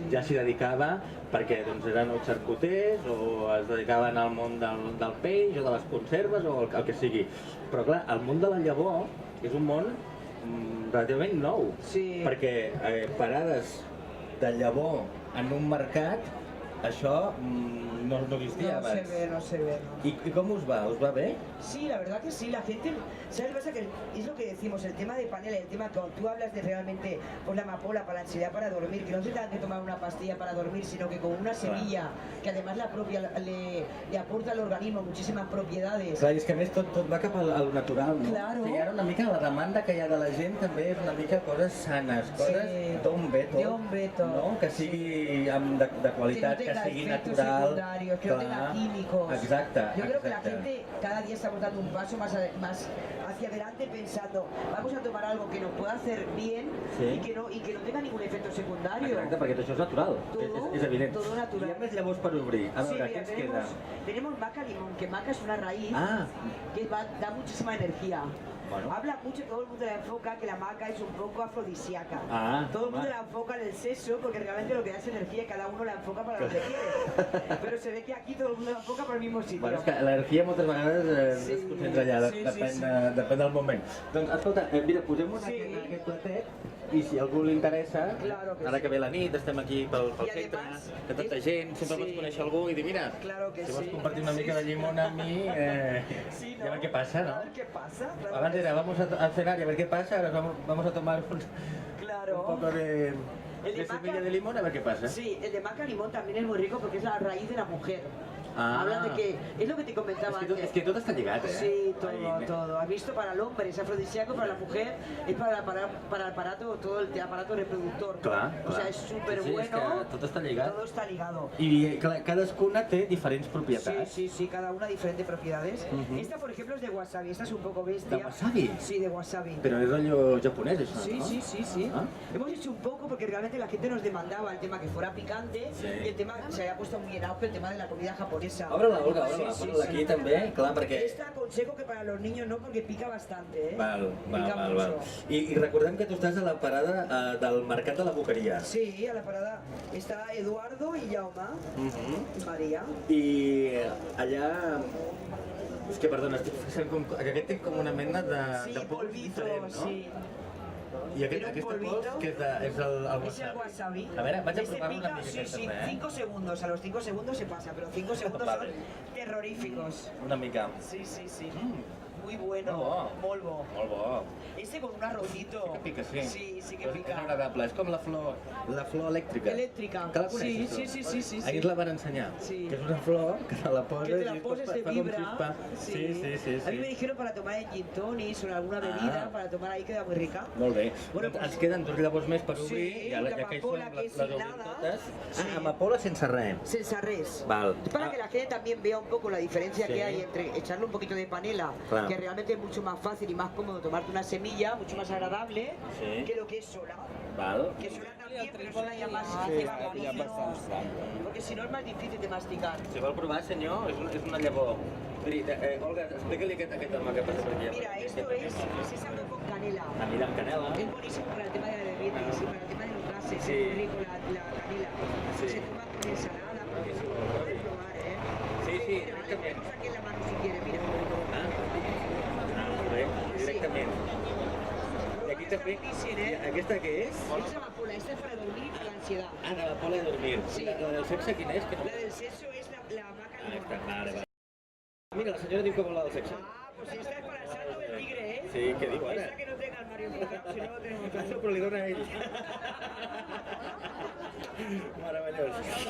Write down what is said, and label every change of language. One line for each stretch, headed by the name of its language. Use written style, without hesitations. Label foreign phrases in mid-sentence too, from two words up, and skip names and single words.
Catalan: ja s'hi dedicava perquè doncs, eren o xarcuters o es dedicaven al món del peix o de les conserves o el que sigui. Però clar, el món de la llavor és un món relativament nou, Sí. perquè parades de llavor en un mercat, això no existia
Spanish: No se
Catalan: abans.
Spanish: ve, no se ve. No.
Catalan: I com us va? Us va bé?
Spanish: Sí, la verdad que sí, la gente, ¿sabes lo que pasa? Que es lo que decimos, el tema de panela, el tema que tú hablas de realmente, pues la amapola para la ansiedad para dormir, que no se tenga que tomar una pastilla para dormir, sino que con una semilla, que además la propia le aporta al organismo muchísimas propiedades.
Catalan: Clar, és que a més tot va cap al natural, no?
Spanish: Claro.
Catalan: I ara una mica la demanda que hi ha de la gent també és una mica coses sanes, coses Sí. d'on ve tot, D'on ve tot. no? Que sigui de qualitat, que,
Spanish: tenga
Catalan: sigui
Spanish: efectos
Catalan: natural.
Spanish: secundarios, que no tenga químicos.
Catalan: Exacte.
Spanish: Yo creo que la
Catalan: exacte.
Spanish: gente cada día está dando un paso más hacia adelante pensando, vamos a tomar algo que nos pueda hacer bien Sí. y que no tenga ningún efecto secundario.
Catalan: Exacte, perquè tot això és natural,
Spanish: Todo,
Catalan: és evident.
Spanish: todo natural.
Catalan: Hi ha més llavors per obrir. A
Spanish: Sí,
Catalan: veure,
Spanish: mira,
Catalan: què ens queda?
Spanish: tenemos maca limón, que maca es una raíz Ah, que da muchísima energía. Bueno. Habla mucho, todo el mundo la enfoca que la maca es un poco afrodisíaca. Ah, todo el mundo vale. la enfoca en el sexo porque realmente lo que da es energía y cada uno la enfoca para lo que quiere. Pero se ve que aquí todo el mundo la enfoca para el mismo sitio.
Catalan: bueno, és que l'energia moltes vegades
Spanish: Sí,
Catalan: es concentra allà,
Spanish: sí,
Catalan: depèn,
Spanish: sí.
Catalan: Depèn del moment. Doncs, escolta, mira, posem-ho
Spanish: Sí.
Catalan: en aquest platet i si a algú li interessa,
Spanish: Claro que
Catalan: ara
Spanish: sí.
Catalan: que ve la nit, estem aquí pel
Spanish: I
Catalan: centre,
Spanish: además,
Catalan: que tanta gent, sempre
Spanish: sí.
Catalan: pots conèixer algú i dir, mira,
Spanish: Claro que
Catalan: si vols
Spanish: sí.
Catalan: compartir una
Spanish: Sí,
Catalan: mica de
Spanish: sí.
Catalan: llimona amb mi,
Spanish: Sí, i a ver qué pasa, A ¿no? ver qué pasa. claro
Catalan: Abans que era,
Spanish: sí. vamos a cenar y a ver qué pasa, ahora vamos a tomar un Claro. poco de El de semilla maca- de limón, a ver qué pasa. Sí, el de maca limón también es muy rico porque es la raíz de la mujer. Ah. Hablan de que es lo que te comentaba antes.
Catalan: És que tot està lligat, eh?
Spanish: Sí, todo, Ahí, todo. Has visto para el hombre es afrodisíaco, para la mujer es para el aparato, todo el aparato reproductor.
Catalan: Clar,
Spanish: O sea,
Catalan: clar.
Spanish: es súper
Catalan: Sí, és
Spanish: bueno.
Catalan: que tot està lligat.
Spanish: Todo está ligado.
Catalan: I clar, cadascuna té diferents
Spanish: Sí,
Catalan: propietats.
Spanish: sí, sí, cada una diferentes propiedades. Ujú. Esta, por ejemplo, es de wasabi. Esta es un poco bestia. ¿De wasabi? Sí, de wasabi.
Catalan: Però és rotllo japonès, això,
Spanish: Sí,
Catalan: no?
Spanish: sí, sí, sí. Ah. Hemos hecho un poco porque realmente la gente nos demandaba el tema que fuera picante Sí. y el tema se había puesto muy en auge el tema de la comida japonesa.
Catalan: Obre-la, Olga,
Spanish: Sí,
Catalan: obre-la.
Spanish: sí,
Catalan: Posa-la
Spanish: sí.
Catalan: aquí també, clar, perquè...
Spanish: Esta aconsejo que para los niños no porque pica bastante, ¿eh?
Catalan: Val,
Spanish: Pica
Catalan: val.
Spanish: mucho.
Catalan: I recordem que tu estàs a la parada del Mercat de la Boqueria.
Spanish: Sí, a la parada está Eduardo y Jaume y María.
Catalan: I allà... És que, perdona, estic fixant com... que aquest té com una mena
Spanish: Sí,
Catalan: de pols
Spanish: polvito,
Catalan: diferent, no?
Spanish: sí.
Catalan: I aquest,
Spanish: Tiene un
Catalan: aquesta
Spanish: polvito.
Catalan: pols, que és el wasabi.
Spanish: Es el wasabi.
Catalan: A veure, vaig a
Spanish: Este
Catalan: provar una
Spanish: pica,
Catalan: mica
Spanish: sí,
Catalan: aquesta,
Spanish: sí,
Catalan: eh?
Spanish: 5 segundos. A los 5 segundos se pasa, pero 5 segundos Vale. son terroríficos.
Catalan: Una mica.
Spanish: Sí, sí, sí. Mm. Muy bueno. Oh.
Catalan: Molt bo. Molt bo.
Spanish: Este con un arrocito.
Catalan: Sí que pica, sí.
Spanish: Sí, sí que
Catalan: Però És
Spanish: pica.
Catalan: agradable, és com la flor elèctrica. Elèctrica. Que la
Spanish: Sí,
Catalan: coneixes,
Spanish: sí,
Catalan: tu?
Spanish: sí, sí, sí, sí.
Catalan: Ahir la van ensenyar.
Spanish: Sí.
Catalan: Que és una flor que te la poses
Spanish: Que te la
Catalan: i
Spanish: poses, te
Catalan: fa com
Spanish: vibra.
Catalan: xispa. Sí.
Spanish: A mí me dijeron para tomar en gin tonics o en alguna bebida, Ah. para tomar ahí queda muy rica.
Catalan: Molt bé.
Spanish: Bueno,
Catalan: Doncs
Spanish: pues-
Catalan: ens queden 2 llavors més per obrir.
Spanish: Sí,
Catalan: i ara, ja que hi
Spanish: l'amapola,
Catalan: són,
Spanish: que és
Catalan: les
Spanish: sin
Catalan: obrim
Spanish: nada.
Catalan: totes.
Spanish: Sí.
Catalan: Amapola sense res. Sense res. Val.
Spanish: Para que la gente también vea un poco la diferencia Sí. que hay entre echarle un poquito de panela, Claro. que realmente es mucho más fácil y más cómodo tomarte una semilla, mucho más agradable, Sí. que lo que es sola.
Catalan: Val.
Spanish: Que sola también, pero sola ya más porque si no es más difícil de masticar.
Catalan: Si vol provar, senyor, és una llavor. Miri, Olga, explica-li aquest home que passa per aquí.
Spanish: Mira, esto es sésamo con canela.
Catalan: Ah, mira, amb canela.
Spanish: Es buenísimo para el tema de la diabetes y para el tema de los gases, Sí. es muy rico la canela. Sí. Se toma con ensalada, porque se puede probar, ¿eh?
Catalan: Sí, sí,
Spanish: Mira, le
Catalan: directament.
Spanish: ponemos aquí en la mano si quiere,
Catalan: mira. Molt bé, directament. I aquí també, aquesta què és?
Spanish: Esta es amapola, esta es para dormir y para la ansiedad.
Catalan: Ah, de la pola de dormir.
Spanish: Sí.
Catalan: La del sexe quina és? Que no...
Spanish: La del sexo es la maca Ah, limón.
Catalan: està, vale. Mira, la senyora diu que vol la del sexe.
Spanish: Ah, pues esta es para el salto del tigre, ¿eh?
Catalan: Sí, què diu ara?
Spanish: Esta que no tenga el Mario Polo, si no lo tenemos
Catalan: Això,
Spanish: todo.
Catalan: però li dona a ell. Meravellós. Bé,